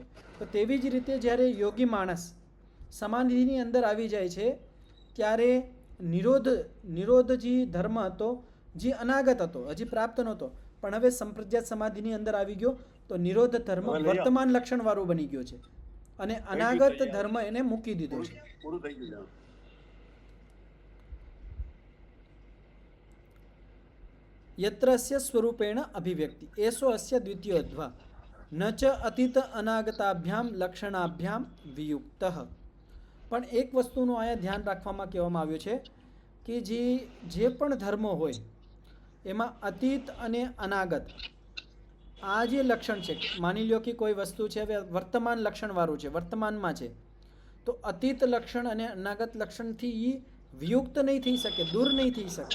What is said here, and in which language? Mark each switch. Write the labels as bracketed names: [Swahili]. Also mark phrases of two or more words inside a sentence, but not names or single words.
[Gujarati] તો તેવી જ રીતે જ્યારે યોગી માણસ સમાધિની અંદર આવી જાય છે ત્યારે નિરોધ જે ધર્મ હતો, જે અનાગત હતો, હજી પ્રાપ્ત નહોતો, પણ હવે સંપ્રજ્ઞાત સમાધિની અંદર આવી ગયો તો નિરોધ ધર્મ વર્તમાન લક્ષણ વાળું બની ગયો છે અને અનાગત ધર્મ એને મૂકી દીધો છે. પૂરું થઈ ગયું. [Sanskrit] यत्र अस्य स्वरूपेण अभिव्यक्ति एषो अस्य द्वितीयोऽध्वा न च अतीत अनागताभ्याम लक्षणाभ्याम वियुक्तः. [Gujarati] પણ એક વસ્તુનું અહીંયા ધ્યાન રાખવામાં કહેવામાં આવ્યું છે કે જે પણ ધર્મો હોય એમાં અતીત અને અનાગત આ જે લક્ષણ છે, માની લ્યો કે કોઈ વસ્તુ છે હવે વર્તમાન લક્ષણવાળું છે, વર્તમાનમાં છે, તો અતીત લક્ષણ અને અનાગત લક્ષણથી એ વિયુક્ત નહીં થઈ શકે, દૂર નહીં થઈ શકે.